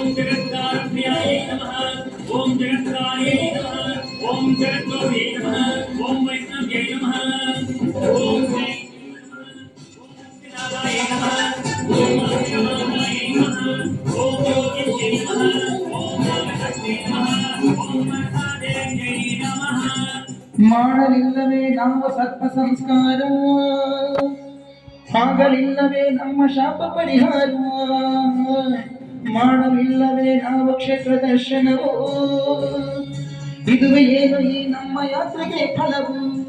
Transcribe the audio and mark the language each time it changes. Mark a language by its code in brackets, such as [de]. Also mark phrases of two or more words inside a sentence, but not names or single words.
[sa] जगत्कारुण्याय नमः ओम जगत्कार्यै नमः ओम जगद्गुरवे नमः ओम वैष्णव्यै नमः ओम जय नमः ओम शिवाय नमः ओम योगिन्यै नमः ओम नागशक्त्यै नमः ओम महादेव्यै नमः [kn] ಮಾಡಲಿಲ್ಲವೇ ನಾವು ಸತ್ವ ಸಂಸ್ಕಾರ ಆಗಲಿಲ್ಲವೇ ನಮ್ಮ ಶಾಪ ಪರಿಹಾರ ಮಾಡಲಿಲ್ಲವೇ ನಾವು ಕ್ಷೇತ್ರ ದರ್ಶನವು ಇದುವೇ ಏನು ಈ ನಮ್ಮ ಯಾತ್ರೆಗೆ ಫಲವು